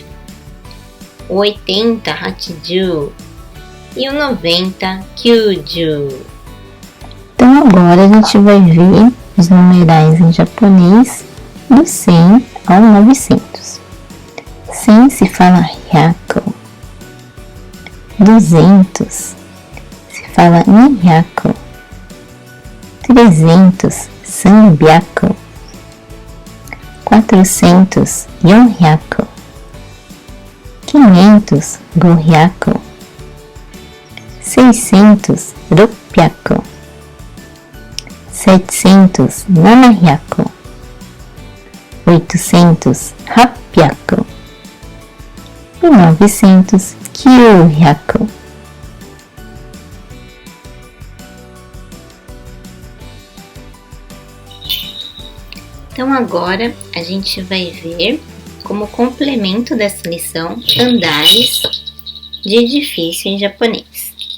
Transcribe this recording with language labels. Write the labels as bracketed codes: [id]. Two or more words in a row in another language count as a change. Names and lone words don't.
[pt] O 80, hachiju e o 90, kyuju. Então agora a gente vai ver os numerais em japonês do 100 ao 900. 100 se fala hyaku, 200 se fala nihyaku, [ja] 300 三百, 400 四百, 500 五百, 600 六百, 700 七百, 800 八百 e 900 九百. [pt] Então agora a gente vai ver como complemento dessa lição andares de edifício em japonês.